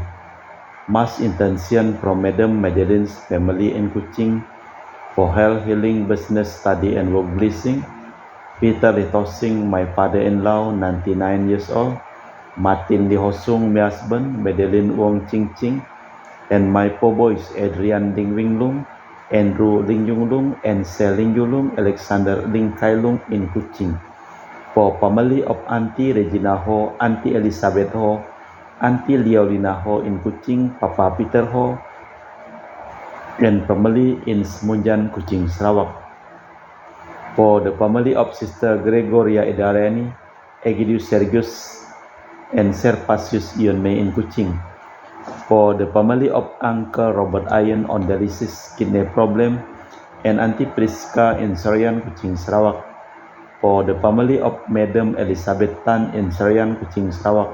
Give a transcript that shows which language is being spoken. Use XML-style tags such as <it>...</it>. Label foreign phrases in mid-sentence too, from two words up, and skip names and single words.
<en>Mass intention from Madam Madeline's family in Kuching for health, healing, business, study, and work blessing. Peter Litosing, my father-in-law, 99 years old. Martin Li Hosung, my husband, Madeline Wong Ching Ching, and my four boys, Adrian Ding Wing Lung, Andrew Ling Yung Lung, and Sel Ling Yung Lung, Alexander Ling Kai Lung in Kuching. For family of Auntie Regina Ho, Auntie Elizabeth Ho, Auntie Liaulina Ho in Kuching, Papa Peter Ho, and family in Semunjan, Kuching, Sarawak. For the family of Sister Gregoria Edareni, Egidius Sergius, and Servasius Ion May in Kuching. For the family of Uncle Robert Iron on dialysis kidney problem, and Auntie Priska in Sarayan, Kuching, Sarawak. For the family of Madam Elizabeth Tan in Sarayan, Kuching, Sarawak.</en>